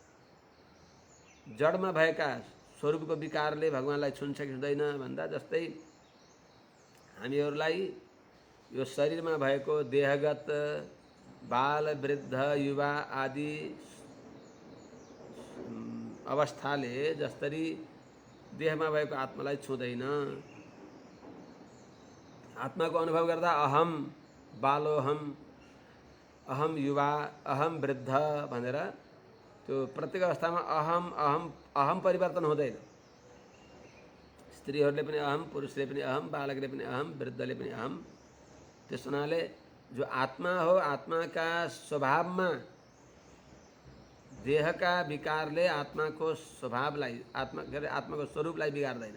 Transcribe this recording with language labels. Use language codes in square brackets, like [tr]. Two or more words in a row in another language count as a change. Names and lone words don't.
[ne] जडमा भएका स्वरूपको विकारले भगवानलाई छुन्छ कि छुँदैन भन्दा जस्तै हामीहरूलाई यो शरीरमा भएको देहगत बाल वृद्ध युवा आदि अवस्थाले जसरी देहमा भएको आत्मालाई छुँदैन। आत्माको अनुभव गर्दा [sa] अहम बालोहम, अहम युवा, अहम वृद्ध [ne] भनेर त्यो प्रत्येक अवस्थामा अहम अहम अहम परिवर्तन हुँदैन। स्त्रीहरूले पनि अहम, पुरुषले पनि अहम, बालकले पनि अहम, वृद्धले पनि अहम। त्यस हुनाले जो आत्मा हो, आत्माका स्वभावमा देहका विकारले आत्माको स्वभावलाई, आत्माको स्वरूपलाई बिगार्दैन।